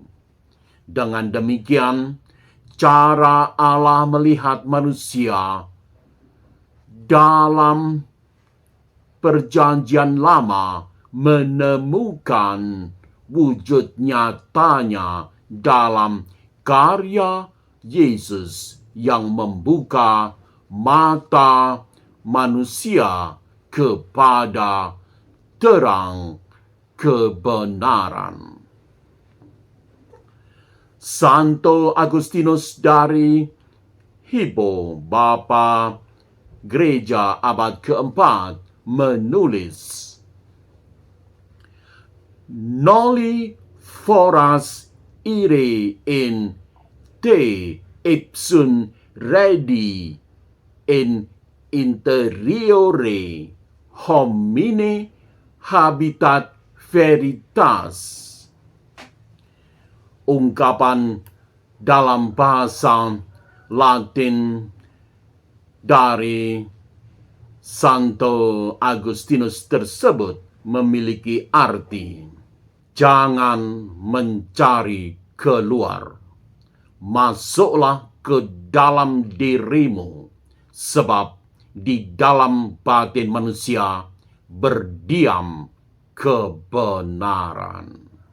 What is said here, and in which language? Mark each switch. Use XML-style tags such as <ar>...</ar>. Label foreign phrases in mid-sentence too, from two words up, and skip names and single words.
<id>Dengan demikian, cara Allah melihat manusia dalam Perjanjian Lama menemukan wujud nyatanya dalam karya Yesus yang membuka mata manusia kepada terang kebenaran. Santo Agustinus dari Hippo, Bapa Gereja abad keempat, menulis,</id> <la>"Noli foras ire in te ipsum redi in interiore homine habitat veritas."</la> <id>Ungkapan dalam bahasa Latin dari Santo Agustinus tersebut memiliki arti, jangan mencari keluar, masuklah ke dalam dirimu, sebab di dalam batin manusia berdiam kebenaran.</id>